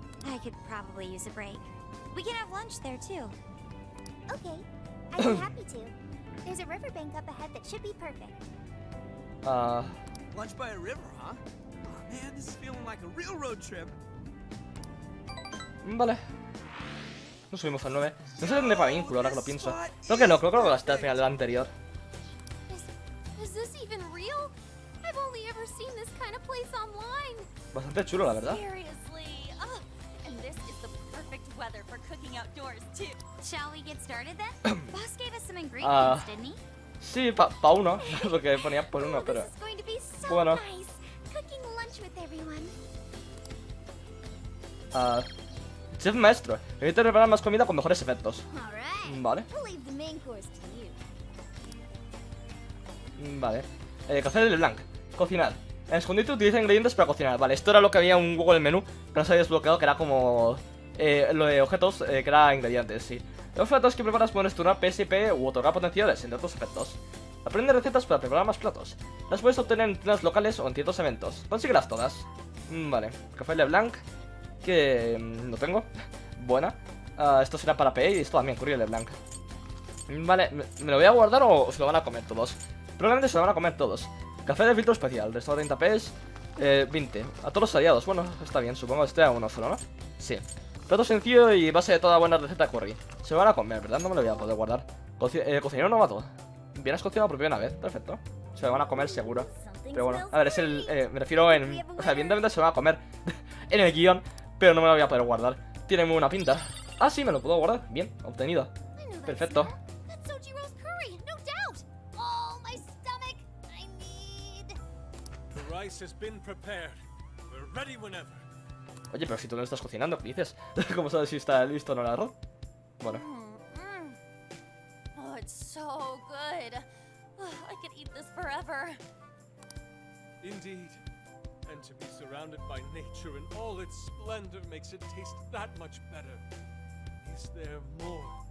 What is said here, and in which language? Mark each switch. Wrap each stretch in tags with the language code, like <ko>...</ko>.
<en>I could probably use a break. We can have lunch there too. Okay, I'd be happy to. There's a riverbank up ahead that should be perfect. Lunch by a river, huh? Oh man, this is feeling like a real road trip.</en> <es>Vale. Nos subimos al 9. No sé dónde va vínculo, ahora que lo pienso. Creo que no, creo que lo gasté al final del anterior.</es> <en>Is this even real? I've only ever seen this kind of place online.</en> <es>Bastante chulo, la verdad.</es> <en>Seriously. And this is the perfect weather for cooking outdoors too. Shall we get started then? Boss gave us some ingredients, didn't he?</en> <es>Sí, pa uno. Lo que ponía por uno, pero...</es> <en>This is going to be so</en> <es>Bueno.</es> <en>nice. Cooking lunch with everyone.</en> <es>Chef maestro. Necesito preparar más comida con mejores efectos.</es> <en>All right.</en> <es>Vale.</es> <en>We'll leave the main course to you.</en> <es>Vale. Café de Blanc. Cocinar. En escondite utiliza ingredientes para cocinar. Vale, esto era lo que había un hueco en el menú, pero no se había desbloqueado, que era como... lo de objetos, que era ingredientes, sí. Los platos que preparas pueden turnar PSP u otorgar potenciales, entre otros efectos. Aprende recetas para preparar más platos. Las puedes obtener en tiendas locales o en ciertos eventos. Consíguelas todas. Vale. Café de Blanc. Que no tengo. Buena. Esto será para PE y esto también, Curry de Blanc. Vale, ¿me lo voy a guardar o se lo van a comer todos? Probablemente se lo van a comer todos. Café de filtro especial, restado 30 Ps, 20. A todos los aliados, bueno, está bien, supongo que esté a uno solo, ¿no? Sí. Plato sencillo y base de toda buena receta de curry. Se lo van a comer, ¿verdad? No me lo voy a poder guardar. Cocinero novato. Bien has cocinado por primera vez, perfecto. Se lo van a comer seguro. Pero bueno, a ver, es el... me refiero en... O sea, evidentemente se lo van a comer en el guión, pero no me lo voy a poder guardar. Tiene muy buena pinta. Ah, sí, me lo puedo guardar. Bien, obtenido. Perfecto.</es> <en>That's Sojiro's curry, no doubt. Oh, my stomach. I need... The rice has been prepared. We're ready whenever.</en> <es>Oye, pero si tú no lo estás cocinando, ¿qué dices? ¿Cómo sabes si está listo o no el arroz? Bueno.</es> <en>Oh, it's so good. I could eat this forever. Indeed. And to be surrounded by nature in all its splendor makes it taste that much better. Is there more?</en>